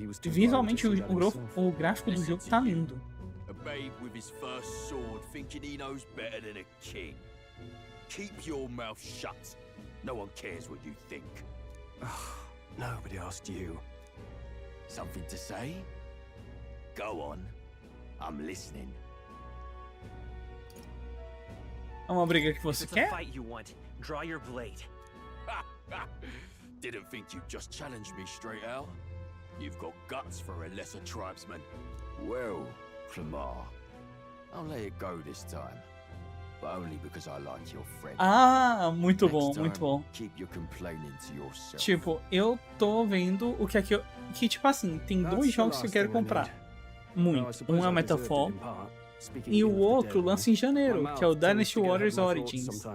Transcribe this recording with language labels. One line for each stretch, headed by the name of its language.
Portuguese: Visualmente, o gráfico do jogo tá lindo.
English: A babe with his first sword thinking he knows better than a king. Keep your mouth shut. No one cares what you think. Nobody asked you. Something to say? Go on. I'm listening.
Portuguese: É uma briga que você quer?
English: Fight you want. Draw your blade. Didn't think you'd just challenge me straight out. You've got guts for a lesser tribesman. Well, Clamar, I'll let it go this time. But only because I like your friend.
Portuguese: Ah, muito bom, muito bom.
English: Keep your complaining to yourself.
Portuguese: Tipo, eu tô vendo o que é que eu... Que, tipo assim, tem dois jogos que eu quero comprar. Muito. Um é o Metafor. E o outro lança em janeiro, que é o Dynasty Warriors Origins.